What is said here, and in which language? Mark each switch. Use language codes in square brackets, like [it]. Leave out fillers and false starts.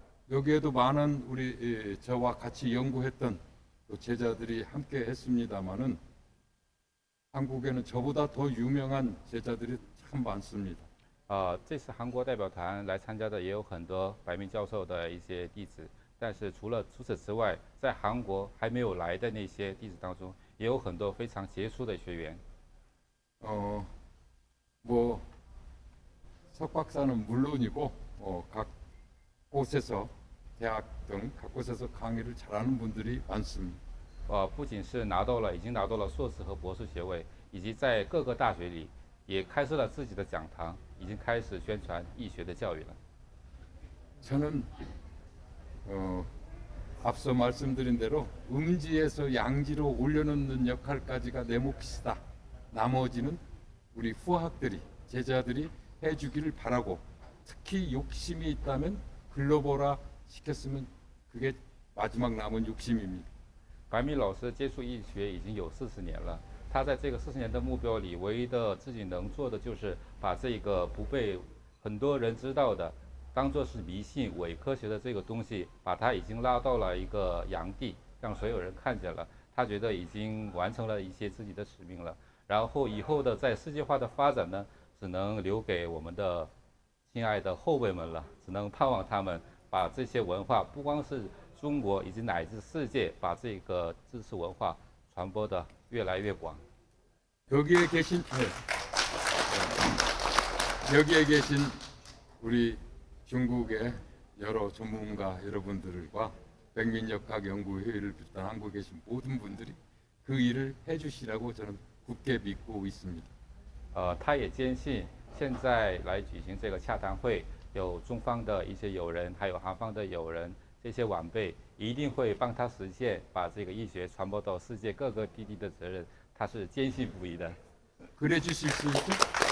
[ko] 여기에도 많은 우리 저와 같이 연구했던 또 제자들이 함께 했습니다마는 한국에는 저보다 더 유명한 제자들이 참 많습니다. [zh] 这次韩国代表团来参加的也有很多白明教授的一些弟子，但是除此之外，在韩国还没有来的那些弟子当中，也有很多非常杰出的学员。 [ko] 뭐 석박사는 물론이고 각 곳에서 대학 등 각 곳에서 강의를 잘하는 분들이 많습니다. [zh] 不仅是已经拿到了硕士和博士学位，以及在各个大学里也开设了自己的讲堂，已经开始宣传医学的教育了。 [ko] 저는 앞서 말씀드린 대로 음지에서 양지로 올려놓는 역할까지가 내 몫이다. 나머지는 우리 후학들이 제자들이 해주기를 바라고 특히 욕심이 있다면 글로벌화 시켰으면 그게 마지막 남은 욕심입니다. [zh] 白米老师接触医学已经有40年了，他在这个40年的目标里，唯一的自己能做的就是把这个不被很多人知道的，当做是迷信伪科学的这个东西，把它已经拉到了一个阳地，让所有人看见了。他觉得已经完成了一些自己的使命了。然后以后的在世界化的发展呢，只能留给我们的亲爱的后辈们了，只能盼望他们把这些文化，不光是中国以及乃至世界，把这个知识文化传播的越来越广。 [ko] 여기에 계신 우리 중국의 여러 전문가 여러분들과 백민역학연구회의를 비롯한 한국에 계신 모든 분들이 그 일을 해주시라고 저는 굳게 믿고 있습니다. [zh] 他也坚信现在来举行这个洽谈会，有中方的一些友人，还有韩方的友人，这些晚辈一定会帮他实现把这个医学传播到世界各个地的责任，他是坚信不疑的。 [ko] 그래 주실 수 있죠?